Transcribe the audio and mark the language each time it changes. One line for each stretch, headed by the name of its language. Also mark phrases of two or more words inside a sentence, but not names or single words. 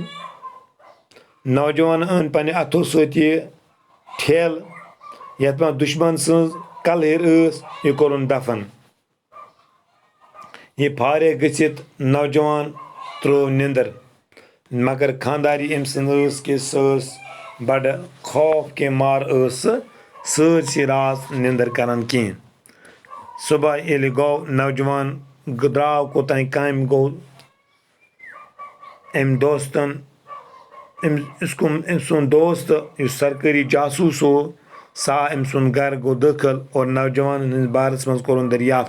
Kashmiri: نوجوان أنۍ پننہِ اتھو سۭتۍ یہ ٹھیلہٕ یتھ منٛز دشمن سٕنٛز کلہر ٲس، یہ کوٚرُن دفن۔ یہ فارغ گٔژھِتھ نوجوان ترٛٲو نِندٕر، مگر خانداری أمۍ سٕنٛز ٲس کہ سۄ ٲس بڑٕ
Urdu: خوف کے مار
Kashmiri: ٲس سۄ سٲرسٕے رات نِندٕر کران کینٛہہ۔ صبح ییٚلہِ گوٚو نوجوان درٛاو کوٚتام کامہِ گوٚو أمۍ سُنٛد دوست یُس سرکٲری جاسوٗس سا أمۍ سُنٛد گھر گوٚو دٲخل اور نوجوانن ہٕنٛدِس بارس منٛز کوٚرُن دریافت۔